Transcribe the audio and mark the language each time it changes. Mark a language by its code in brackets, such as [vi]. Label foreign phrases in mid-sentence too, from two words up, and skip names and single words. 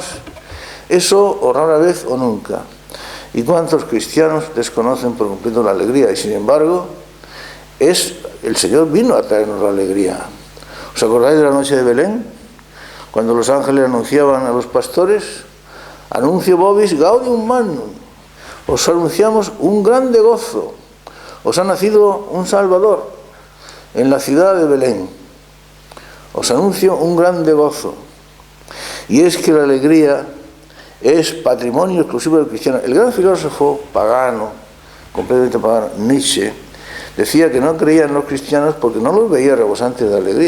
[es] Eso o rara vez o nunca. ¿Y cuántos cristianos desconocen por completo la alegría? Y sin embargo, el Señor vino a traernos la alegría. ¿Os acordáis de la noche de Belén? Cuando los ángeles anunciaban a los pastores: [la] anuncio vobis gaudium magnum. [es] Os anunciamos un grande gozo. Os ha nacido un Salvador en la ciudad de Belén. Os anuncio un grande gozo. Y es que la alegría es patrimonio exclusivo del cristiano. El gran filósofo pagano, completamente pagano, Nietzsche, decía que no creía en los cristianos porque no los veía rebosantes de alegría.